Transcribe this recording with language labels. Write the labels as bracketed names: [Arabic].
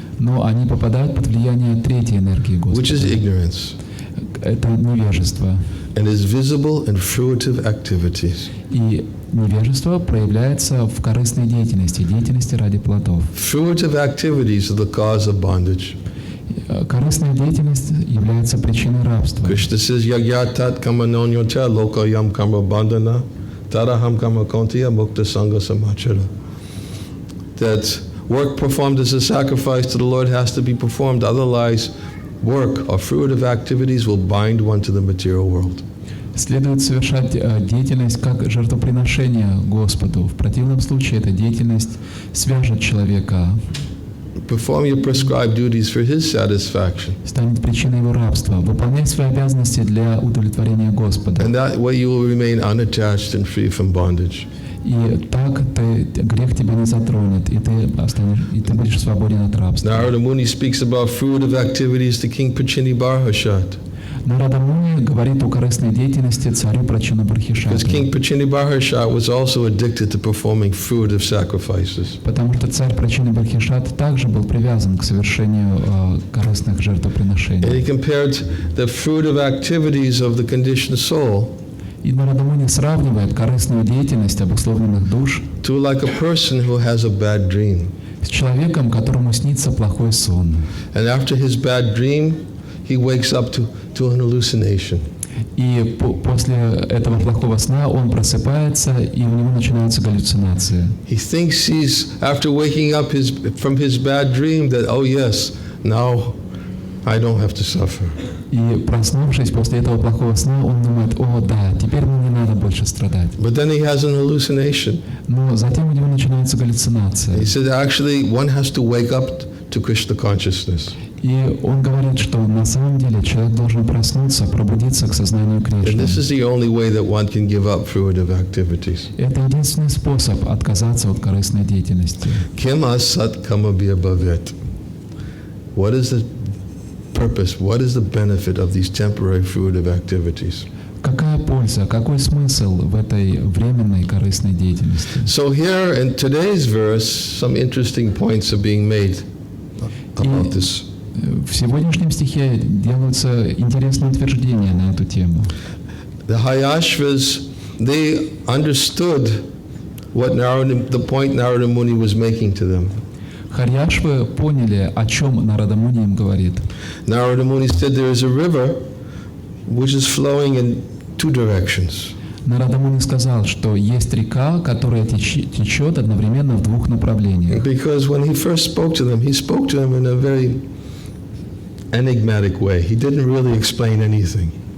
[Russian] но они попадают под влияние третьей энергии [English] which is [Russian] Господа. [English] ignorance, [Russian] Это невежество. [English] and is visible in fruitive activities. [Russian] И невежество проявляется в корыстной деятельности, деятельности ради плодов. [English] Fruitive activities are the cause of bondage. [Russian] Корыстная деятельность является причиной рабства. [English] Krishna says, [Sanskrit] Yagyatat kama nonyota loka yam kama bandhana taraham kama kontiya mukta sangha samachara. [English] That work performed as a sacrifice to the Lord has to be performed, otherwise work or fruitive activities will bind one to the material world. [Russian] Следует совершать деятельность как жертвоприношение Господу. В противном случае эта деятельность свяжет человека, [English] Perform your prescribed duties for His satisfaction. [Russian] станет причиной его рабства. Выполняй свои обязанности для удовлетворения Господа. [English] And that way you will remain unattached and free from bondage. [Russian] И так грех тебя не затронет, и ты будешь свободен от рабства. [English] Narada Muni speaks about fruitive activities to King Prachini Barhashat. [Russian] Нарада Муни говорит о корыстной деятельности царю Прачина Бархишату. [English] Because King Prachini Barhashat was also addicted to performing fruitive sacrifices. [Russian] Потому что царь Прачина Бархишат также был привязан к совершению корыстных [English] And [Russian] жертвоприношений. [English] he compared the fruitive activities of the conditioned soul [Russian] И Нарада Муни сравнивает корыстную деятельность обусловленных душ [English] to like a person who has a bad dream. [Russian] с человеком, которому снится плохой сон. [English] And after his bad dream, he wakes up to an hallucination. [Russian] И после этого плохого сна он просыпается, и у него начинаются галлюцинации. [English] He thinks he's, after waking up from his bad dream, that, oh yes, now I don't have to suffer. [Russian] И проснувшись после этого плохого сна, он думает: о да, теперь мне не надо больше страдать. [English] But then he has an hallucination. [Russian] Но затем у него начинаются галлюцинации. [English] He said, actually, one has to wake up to Krishna consciousness. [Russian] И он говорит, что на самом деле человек должен проснуться, пробудиться к сознанию [English] And [Russian] Кришны. [English] this is the only way that one can give up fruitive activities. [Russian] Это единственный способ отказаться от корыстной деятельности. [Sanskrit] Kim asat kamabhya bhavet. [English] What is the purpose? What is the benefit of these temporary fruitive activities? [Russian] Какая польза, какой смысл в этой временной корыстной деятельности? [English] So here in today's verse, some interesting points are being made about this. [Russian] В сегодняшнем стихе делаются интересные утверждения на эту тему. [English] The Hayashvas, they understood what the point Narada Muni was making to them. [Russian] Харьяшвы поняли, о чем Нарада Муни им говорит. [English] Narada Muni said there is a river which is flowing in two directions. [Russian] Нарада Муни сказал, что есть река, которая течет одновременно в двух направлениях. [English] Because when he first spoke to them in a very enigmatic way. He didn't really explain anything.